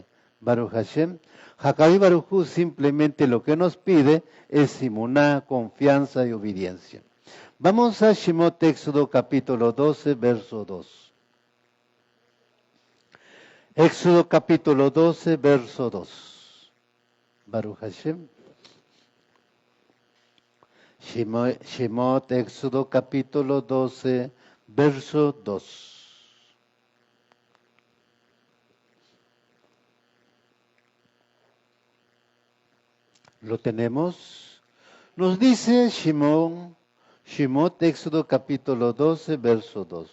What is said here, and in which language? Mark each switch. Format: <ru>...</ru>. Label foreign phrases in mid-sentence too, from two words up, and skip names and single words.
<he>ברוך השם, הקדוש ברוך הוא</he> <es>simplemente lo que nos pide es simuná, confianza y obediencia. Vamos a Shemot Éxodo capítulo 12, verso 2. Éxodo capítulo 12, verso 2.</es> <he>ברוך השם.</he> <es>Shemot Éxodo capítulo 12, verso 2. ¿Lo tenemos? Nos dice Shemot, Éxodo capítulo 12, verso 2.</es>